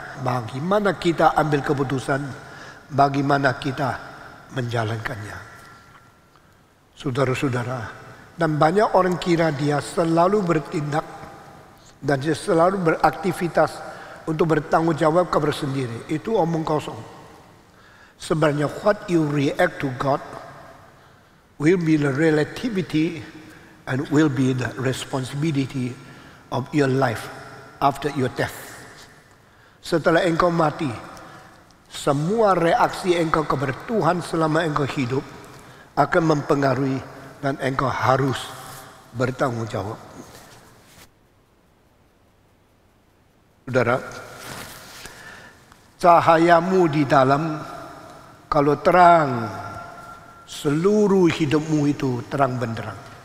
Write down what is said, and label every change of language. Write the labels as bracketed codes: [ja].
[id] Bagaimana kita ambil keputusan, bagaimana kita menjalankannya. Saudara-saudara, dan banyak orang kira dia selalu bertindak dan dia selalu beraktivitas untuk bertanggung jawab kepada sendiri. Itu omong kosong. Sebenarnya [en] what you react to God will be the relativity and will be the responsibility of your life after your death. [id] Setelah engkau mati, semua reaksi engkau kepada Tuhan selama engkau hidup akan mempengaruhi dan engkau harus bertanggung jawab. Saudara, cahayamu di dalam kalau terang, seluruh hidupmu itu terang benderang.